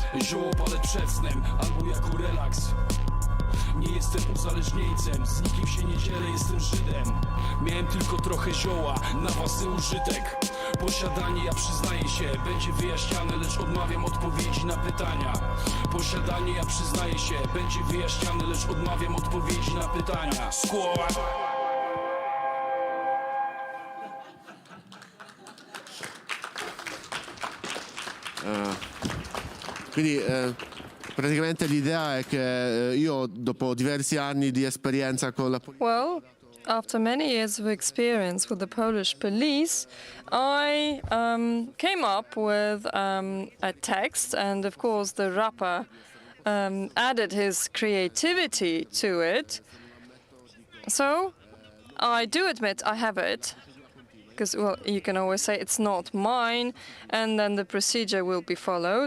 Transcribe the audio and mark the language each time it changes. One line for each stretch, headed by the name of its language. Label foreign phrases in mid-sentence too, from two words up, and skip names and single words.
Polish: Zioło palę przed snem, albo jako relaks. Nie jestem uzależnieńcem, z nikim się nie dzielę, jestem Żydem. Miałem tylko trochę zioła na własny użytek. Posiadanie, ja przyznaję się, będzie wyjaśniane, lecz odmawiam odpowiedzi na pytania. Posiadanie, ja przyznaję się, będzie wyjaśniane, lecz odmawiam odpowiedzi na pytania. Skład.
Italian: Quindi praticamente l'idea è che io dopo diversi anni di esperienza con la politica.
English: Well, after many years of experience with the Polish police, I came up with a text, and of course the rapper added his creativity to it. So I do admit I have it, because, well, you can always say it's not mine, and then the procedure will be followed.